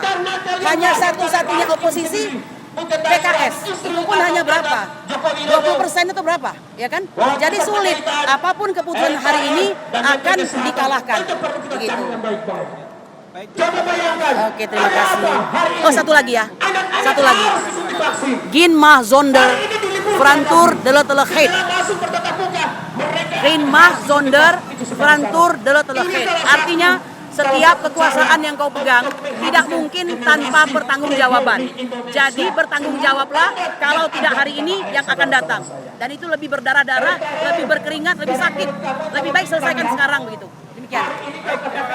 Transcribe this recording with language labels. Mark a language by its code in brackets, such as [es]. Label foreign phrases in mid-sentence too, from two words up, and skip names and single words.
[id] Hanya satu-satunya oposisi PKS, itu pun hanya berapa? 20% itu berapa? Ya kan? Jadi sulit. Apapun keputusan hari ini akan dikalahkan. Begitu. Oke, terima kasih. Oh, satu lagi ya. Satu lagi. [nl] Gin mah zonder Frantur de Letteligheid. Gin mah zonder Frantur de Letteligheid. [id] Artinya setiap kekuasaan yang kau pegang tidak mungkin tanpa pertanggungjawaban. Jadi bertanggungjawablah kalau tidak hari ini yang akan datang. Dan itu lebih berdarah-darah, lebih berkeringat, lebih sakit. Lebih baik selesaikan sekarang begitu.